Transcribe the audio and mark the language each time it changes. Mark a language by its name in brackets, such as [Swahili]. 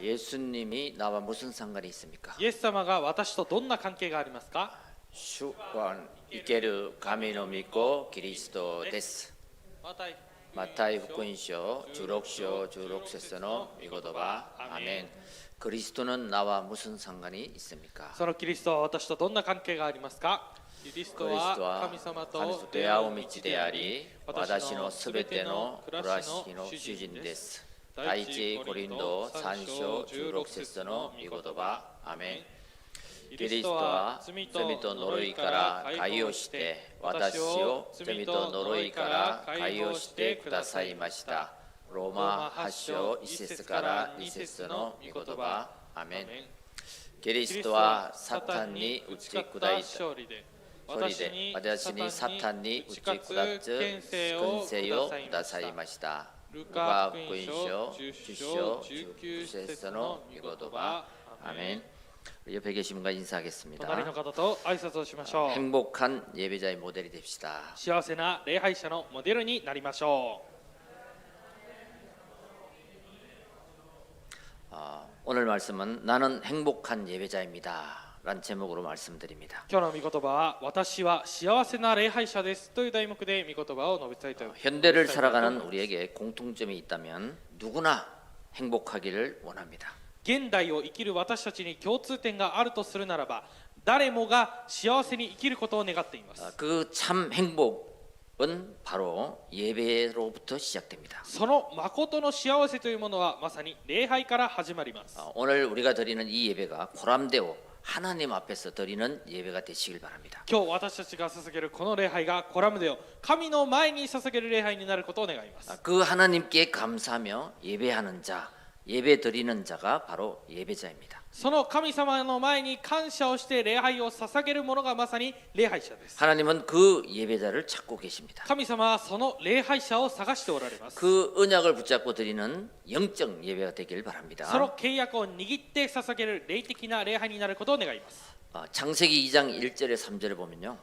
[Korean] 예수님이 나와 무슨 상관이 있습니까? [Japanese] イエス様が私とどんな関係がありますか？ 주권 이케르 가미노 믿고 그리스도 데스. マタイ福音書16章16節の御言葉。アメン。 [Korean] 그리스도는 나와 무슨 상관이 있습니까? [Japanese] そのキリストは私とどんな関係がありますか？キリストは神様と出会う道であり、私のすべての暮らしの主人です。第一コリント3章16節の御言葉。アメン。キリストは罪と呪いから解放して私を罪と呪いから解放してくださいました。ローマ8章1節から2節の御言葉。アメン。キリストはサタンに打ち砕いた勝利で私にサタンに打ち砕つ権勢をくださいました。ルカ福音書10章19節の御言葉。アメン。 [Korean] 옆에 계신 분과 인사하겠습니다. [Japanese] 隣の方と挨拶をしましょう。 [Korean] 행복한 예배자의 모델이 됩시다. [Japanese] 幸せな礼拝者のモデルになりましょう。 [Korean] 오늘 말씀은 나는 행복한 예배자입니다. 라는 제목으로 말씀드립니다. [Japanese] 今日の御言葉は私は幸せな礼拝者ですという題目で御言葉を述べたいと思います。 [Korean] 현대를 살아가는 우리에게 공통점이 있다면 누구나 행복하기를 원합니다. [Japanese] 現代を生きる私たちに共通点があるとするならば、誰もが幸せに生きることを願っています。 [Korean] 그 참 행복은 바로 예배로부터 시작됩니다. [Japanese] その誠の幸せというものはまさに礼拝から始まります。 [Korean] 오늘 우리가 드리는 이 예배가 고람되어 하나님 앞에서 드리는 예배가 되시길 바랍니다. [Japanese] 今日私たちが捧げるこの礼拝がコラムデオ、神の前に捧げる礼拝になることを願います。 [Korean] 그 하나님께 감사하며 예배하는 자, 예배 드리는 자가 바로 예배자입니다. [Japanese] その神様の前に感謝をして礼拝を捧げる者がまさに礼拝者です。 [Korean] 하나님은 그 예배자를 찾고 계십니다. [Japanese] 神様はその礼拝者を探しておられます。 [Korean] 그 언약을 붙잡고 드리는 영적 예배가 되길 바랍니다. [Japanese] その契約を握って捧げる霊的な礼拝になることを願います。 [Korean] 창세기 2장 1절에 3절에 보면요.